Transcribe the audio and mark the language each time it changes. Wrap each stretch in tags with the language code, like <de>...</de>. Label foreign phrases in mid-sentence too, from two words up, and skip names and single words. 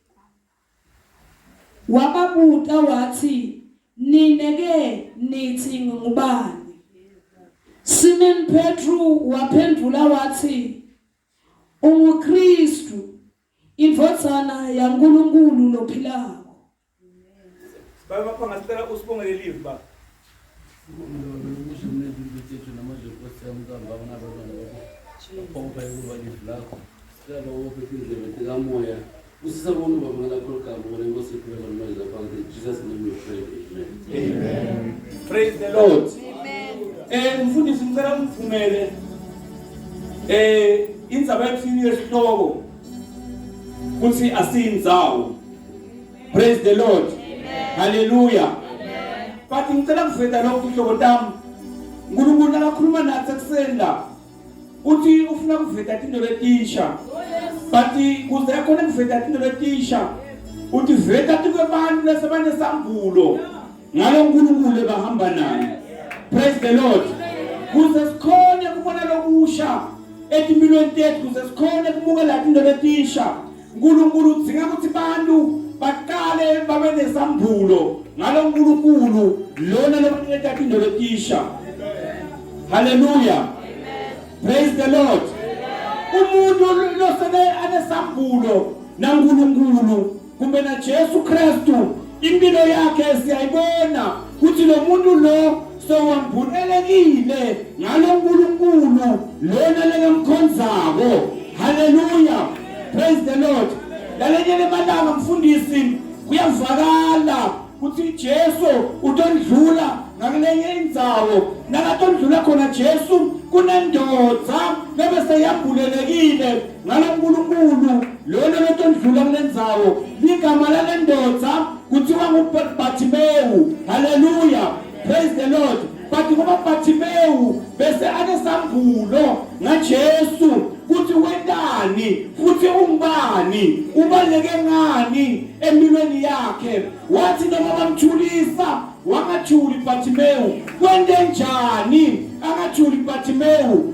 <ss>Wababuta wathi, nineke nithi ngubani? Simon Petru waphendula wathi, unguKristu, indvodzana yaNkulunkulu lophilako. Baba pangasicela usibongele live baba. Amen.</ss> <en>Praise the Lord. Amen.</en> <ss>Mfundisi ngicela umvumele indzaba yesini yesihloko kuthi asiyindzawo.</ss> <en>Praise the Lord. Amen. Hallelujah. Amen.</en> <ss>But ngicela kuveta lokhu ihlobo tami. uNkulunkulu akakhuluma nathi ekuseni la. Uthi ufuna kuveta into letisha. But kuze khona kuveta into letisha. Uthi veta tikwebantu lesebanesambulo. Ngalo uNkulunkulu ebahamba naye.</ss> <en>Praise the Lord.</en> <ss>Kuze sikhone kubona lokusha etimilweni tethu, kuze sikhone kumukela into letisha. uNkulunkulu udzinga ukuthi bantu baqale babe nesambulo ngalo uNkulunkulu lona lokuletha into letisha.</ss> <en>Hallelujah. Amen. Praise the Lord.</en> <ss>Umuntu losele anesambulo naNkulunkulu kumbe na Jesu Kristu, impilo yakhe siyayibona ukuthi lo muntu lo sowambulelekile ngalo uNkulunkulu lona lekamkhonzako.</ss> <en>Hallelujah. Praise the Lord.</en> <ss>Lalenye malanga mfundisi kuyavakala ukuthi Jesu utondlula ngakulenye indzawo, nakatondlula khona Jesu kunendodza bese yambulelekile ngalo uNkulunkulu lona lotondlula kulendzawo, ligama lalendodza kuthiwa nguBartimeyu.</ss> <en>Hallelujah. Praise the Lord.</en> <ss>But ngoba Bartimeyu bese anesambulo ngaJesu kuthi wendani futhi ungubani, ubaleke ngani empilweni yakhe, wathi noma bamthulisa wangathuli Bartimeyu, kwende njani akathuli Bartimeyu.</ss>